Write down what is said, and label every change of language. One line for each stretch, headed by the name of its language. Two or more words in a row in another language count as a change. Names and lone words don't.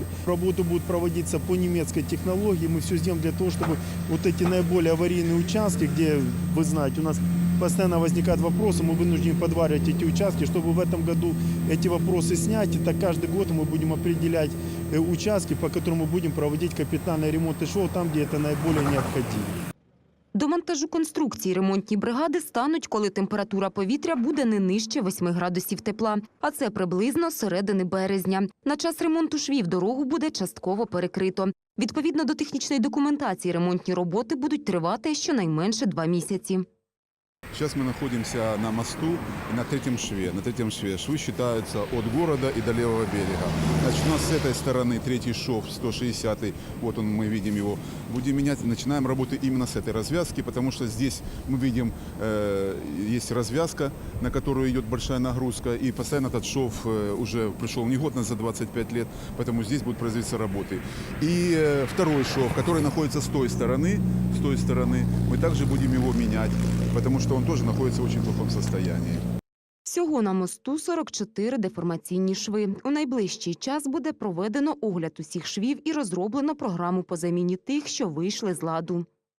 Russian: Работы будут проводиться по немецкой технологии. Мы все сделаем для того, чтобы вот эти наиболее аварийные участки, где, вы знаете, у нас постоянно возникают вопросы, мы вынуждены подваривать эти участки, чтобы в этом году эти вопросы снять. И так каждый год мы будем определять участки, по которым мы будем проводить капитальный ремонт и шов там, где это наиболее необходимо.
Ukrainian: До монтажу конструкцій ремонтні бригади стануть, коли температура повітря буде не нижче 8 градусів тепла. А це приблизно середини березня. На час ремонту швів дорогу буде частково перекрито. Відповідно до технічної документації, ремонтні роботи будуть тривати щонайменше 2 місяці.
Russian: Сейчас мы находимся на мосту и на третьем шве. На третьем шве швы считаются от города и до левого берега. Значит, у нас с этой стороны третий шов, 160-й, вот он, мы видим его, будем менять. Начинаем работу именно с этой развязки, потому что здесь мы видим, есть развязка, на которую идет большая нагрузка, и постоянно этот шов уже пришел негодно за 25 лет, поэтому здесь будут производиться работы. И второй шов, который находится с той стороны, мы также будем его менять, потому что он тоже находится в очень плохом состоянии.
Ukrainian: Всього на мосту 44 деформаційні шви. У найближчий час буде проведено огляд усіх швів і розроблено програму по заміні тих, що вийшли з ладу.